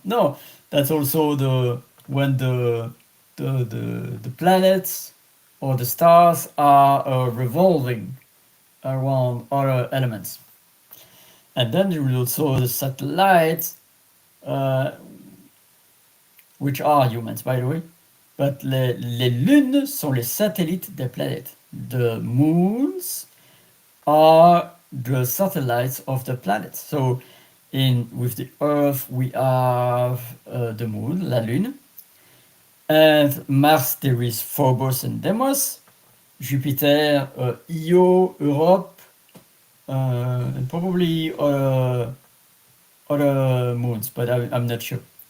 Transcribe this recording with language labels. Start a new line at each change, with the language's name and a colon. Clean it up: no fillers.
English: No, that's also when the planets or the stars are revolving around other elements. And then there is also the satellites, which are humans, by the way.
French: But les lunes sont les satellites des planètes.
English: The moons are the satellites of the planets. So with the Earth, we have the moon,
French: la lune.
English: And Mars, there is Phobos and Deimos. Jupiter, Io, Europe, and probably other moons, but I'm not sure.